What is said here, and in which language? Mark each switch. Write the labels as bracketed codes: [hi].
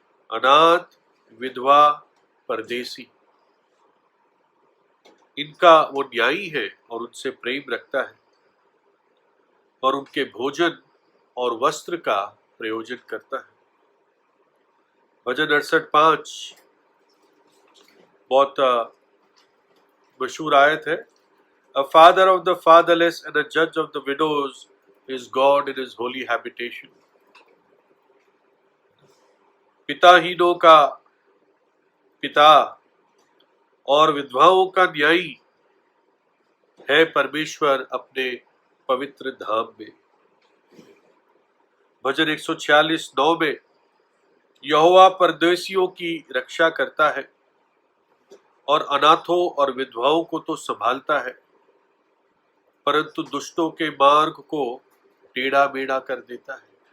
[hi] अनाथ, विधवा, परदेसी, इनका वो न्यायी है और उनसे प्रेम रखता है और उनके भोजन और वस्त्र का प्रयोजन करता है। भजन 68:5 बहुत मशहूर आयत है, [en] A father of the fatherless and a judge of the widows is God in his holy habitation. [hi] पिताहीनों का पिता और विधवाओं का न्यायी है परमेश्वर अपने पवित्र धाम में। भजन 146:9 में, यहोवा परदेशियों की रक्षा करता है और अनाथों और विधवाओं को तो संभालता है, परंतु दुष्टों के मार्ग को टेढ़ा मेढ़ा कर देता है।